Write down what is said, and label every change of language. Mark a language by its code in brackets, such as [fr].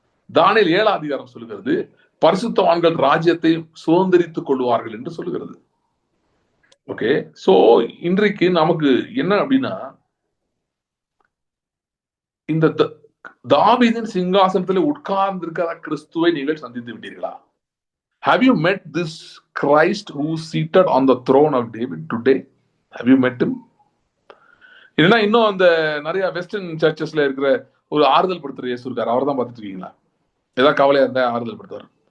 [ta] தானியேல் 7ஆம் அதிகாரம் சொல்லுகிறது, பரிசுத்தவான்கள் ராஜ்யத்தை சுதந்திரித்துக் கொள்வார்கள் என்று சொல்லுகிறது. ஓகே, சோ இன்றைக்கு நமக்கு என்ன அப்படின்னா, இந்த தாவீதின் சிங்காசனத்தில் உட்கார்ந்திருக்கிற கிறிஸ்துவை நீங்கள் சந்தித்து விட்டீர்களா? [en] Have you met this Christ who is seated on the throne of David today? Have you met him? [ta] இல்லைன்னா இன்னும் அந்த நிறைய வெஸ்டர்ன் சர்ச்சஸ்ல இருக்கிற ஒரு ஆறுதல் படுத்துற இயேசு இருக்காரு, அவர் தான் பார்த்துட்டு இருக்கீங்களா? ஏதாவது கவலையா இருந்தா ஆறுதல் படுத்துவார்.